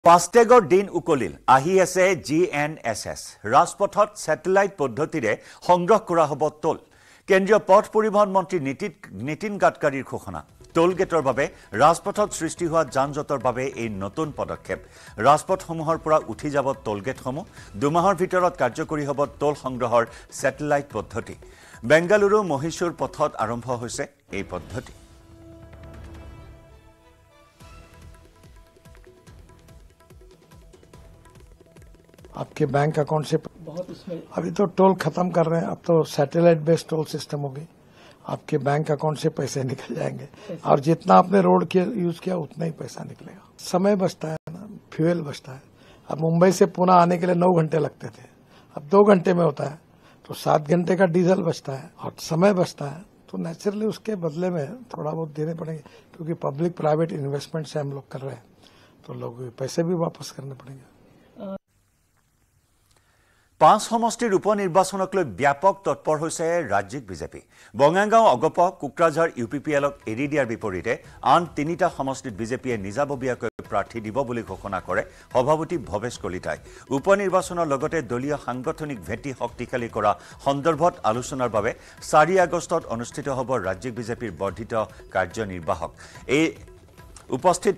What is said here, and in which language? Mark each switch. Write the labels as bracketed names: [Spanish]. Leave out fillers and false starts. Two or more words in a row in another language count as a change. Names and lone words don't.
[Assamese] ফাষ্টেগৰ দিন উকলিল আহি আছে GNSS ৰাজপথত স্যাটেলাইট পদ্ধতিৰে সংগ্ৰহ কৰা হ'ব টোল কেন্দ্ৰীয় পথ পৰিবহণ মন্ত্ৰী নীতিন গাডকাৰীৰ ঘোষণা টোল গেটৰ বাবে ৰাজপথত সৃষ্টি হোৱা যানজঁটৰ বাবে এই নতুন পদক্ষেপ ৰাজপথসমূহৰ পৰা উঠি যাব টোল গেটসমূহ দুমাহৰ ভিতৰত কাৰ্যকৰী হ'ব টোল সংগ্ৰহৰ স্যাটেলাইট পদ্ধতি বেংগালুৰু মহীশূৰ পথত আৰম্ভ হৈছে এই পদ্ধতি [Hindi] आपके [English] bank account [Hindi] से अभी तो टोल खत्म कर रहे हैं अब तो [English] satellite based toll system [Hindi] होगी आपके [English] bank account [Hindi] से पैसे निकल जाएंगे और जितना आपने रोड के यूज किया उतना ही पैसा निकलेगा समय बचता है ना फ्यूल बचता है अब मुंबई से पुणे आने के लिए 9 घंटे लगते थे अब 2 घंटे में होता है तो 7 घंटे का डीजल बचता है और समय बचता है तो नेचुरली उसके बदले में थोड़ा बहुत देने पड़ेंगे क्योंकि [English] public private investment [Hindi] से हम लोग कर रहे हैं तो लोग पैसे भी वापस करने पड़ेंगे [Assamese] 5 সমষ্টিৰ উপনিৰ্বাচনক লৈ ব্যাপক তৎপৰ হৈছে ৰাজ্যিক বিজেপি বঙাইগাঁও অগপ কুকৰাঝাৰ ইউপিপিএলক এৰি দিয়াৰ বিপৰীতে আন 3টা সমষ্টিত বিজেপিয়ে নিজাববীয়াকৈ প্ৰাৰ্থী দিব বুলি ঘোষণা কৰে সভাপতি ভৱেশ কলিতাই উপনিৰ্বাচনৰ লগতে দলীয় সাংগঠনিক ভেটি শক্তিশালী কৰা সন্দৰ্ভত আলোচনাৰ বাবে 4 আগষ্টত অনুষ্ঠিত হ'ব ৰাজ্যিক বিজেপিৰ বৰ্ধিত কাৰ্যনিৰ্বাহক এই উপস্থিত